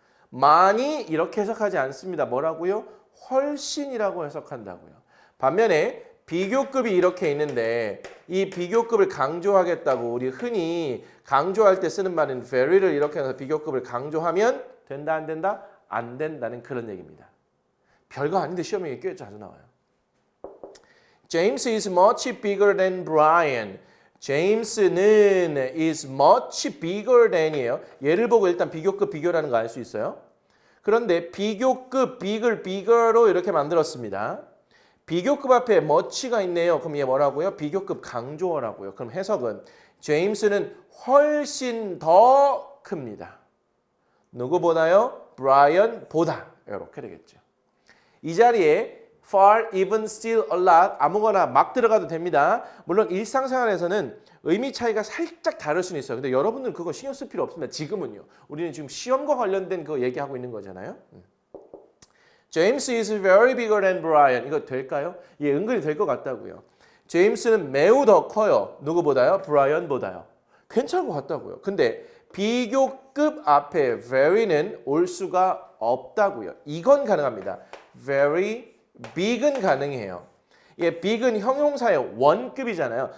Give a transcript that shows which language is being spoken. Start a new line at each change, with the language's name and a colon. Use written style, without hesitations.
Korean: 많이 이렇게 해석하지 않습니다. 뭐라고요? 훨씬이라고 해석한다고요. 반면에 비교급이 이렇게 있는데 이 비교급을 강조하겠다고 우리 흔히 강조할 때 쓰는 말인 very를 이렇게 해서 비교급을 강조하면 된다 안 된다? 안 된다는 그런 얘기입니다. 별거 아닌데 시험에 꽤 자주 나와요.
English: James is much bigger than Brian. James는 is much bigger than이에요.
Korean: 얘를 보고 일단 비교급 비교라는 거 알 수 있어요. 그런데 비교급 bigger로 이렇게 만들었습니다. 비교급 앞에 much가 있네요. 그럼 얘 뭐라고요? 비교급 강조어라고요. 그럼 해석은 제임스는 훨씬 더 큽니다. 누구보다요? 브라이언보다. 이렇게 되겠죠. 이 자리에 far, even, still, a lot 아무거나 막 들어가도 됩니다. 물론 일상생활에서는 의미 차이가 살짝 다를 수는 있어요. 근데 여러분들은 그거 신경 쓸 필요 없습니다. 지금은요. 우리는 지금 시험과 관련된 거 얘기하고 있는 거잖아요.
English: James is very bigger than Brian.
Korean: 이거 될까요? 예, 은근히 될 것 같다고요. 제임스는 매우 더 커요. 누구보다요? 브라이언보다요. 괜찮은 것 같다고요. 근데 비교급 앞에 very는 올 수가 없다고요. 이건 가능합니다. very big은 가능해요. 예, big은 형용사의 원급이잖아요.